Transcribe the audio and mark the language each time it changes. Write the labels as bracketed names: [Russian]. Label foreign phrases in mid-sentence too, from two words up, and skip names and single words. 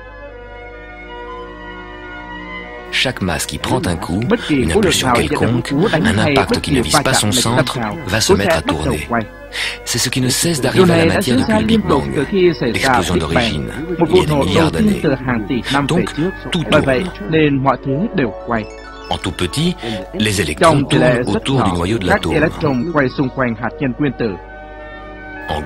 [French] Chaque masse qui prend un coup, [Vietnamese] Bất kỳ [French] une [Vietnamese] khối lượng [French] impulsion [Vietnamese] nào nhận được [French] quelconque, [Vietnamese] cú đánh [French] un [Vietnamese] hay [French] impact [Vietnamese] bất [French] qui [Vietnamese] kỳ [French] ne vise [Vietnamese] va [French] pas [Vietnamese] chạm [French] son [Vietnamese] lệch [French] centre, [Vietnamese] nào, [French] va se [Vietnamese] khối [French] mettre [Vietnamese] sẽ [French] à [Vietnamese] bắt đầu [French] tourner. [Vietnamese] quay. [French] C'est ce qui ne cesse [Vietnamese] Điều [French] d'arriver à [Vietnamese] này [French] la [Vietnamese] đã [French] matière [Vietnamese] diễn ra [French] depuis le [Vietnamese] liên [French] Big [Vietnamese] tục [French] Bang, [Vietnamese] từ khi xảy ra [French] l'explosion [Vietnamese] Big Bang, [French] d'origine, [Vietnamese] một [French] il y [Vietnamese] vụ [French] a des [Vietnamese] nổ đầu [French] milliards [Vietnamese] tiên từ [French] d'années. [Vietnamese] hàng tỷ năm [French] Donc, [Vietnamese] về trước. [French] tout [Vietnamese] Bởi vậy [French] tourne. [Vietnamese] nên mọi thứ đều quay. [French] En tout petit, les électrons [Vietnamese] Trong tỷ lệ [French] tournent [Vietnamese] rất [French] autour [Vietnamese] nhỏ, [French] du noyau de [Vietnamese] các [French] l'atome. [Vietnamese] electron quay xung quanh hạt nhân nguyên tử.